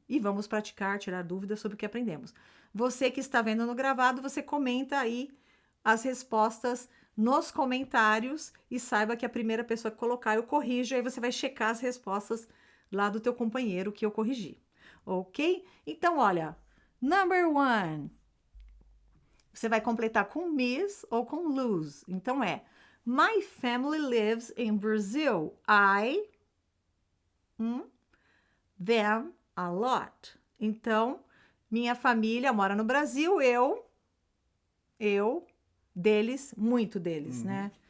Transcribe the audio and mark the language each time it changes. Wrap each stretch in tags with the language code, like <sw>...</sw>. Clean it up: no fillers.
<pt>E vamos praticar, tirar dúvidas sobre o que aprendemos. Você que está vendo no gravado, você comenta aí as respostas nos comentários e saiba que a primeira pessoa que colocar eu corrijo, aí você vai checar as respostas lá do teu companheiro que eu corrigi, ok? Então, olha, number 1, você vai completar com miss ou com lose. Então,</pt> <en>my family lives in Brazil. Them a lot.</en> <pt>Então, minha família mora no Brasil, deles, muito deles, né?</pt>